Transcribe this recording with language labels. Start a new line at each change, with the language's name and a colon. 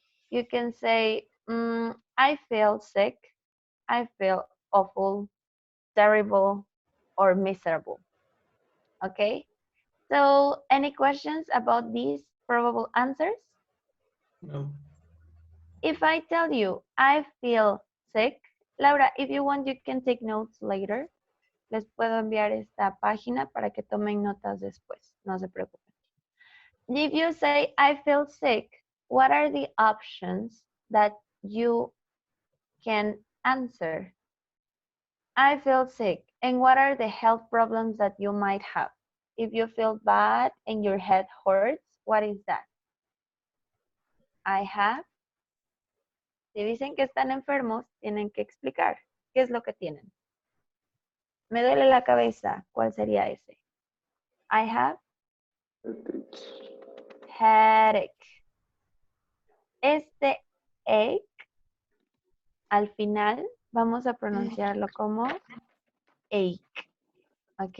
English: You can say, I feel sick, I feel awful, terrible, or miserable. Okay? So, any questions about these probable answers? No. If I tell you I feel sick, Laura, if you want, you can take notes later.
Spanish: Les puedo enviar esta página para que tomen notas después. No se preocupen.
English: If you say I feel sick, what are the options that you can answer? I feel sick. And what are the health problems that you might have? If you feel bad and your head hurts, what is that? I have.
Spanish: Si dicen que están enfermos, tienen que explicar qué es lo que tienen. Me duele la cabeza. ¿Cuál sería ese?
English: I have headache.
Spanish: Este ache, al final, vamos a pronunciarlo como ache. ¿Ok?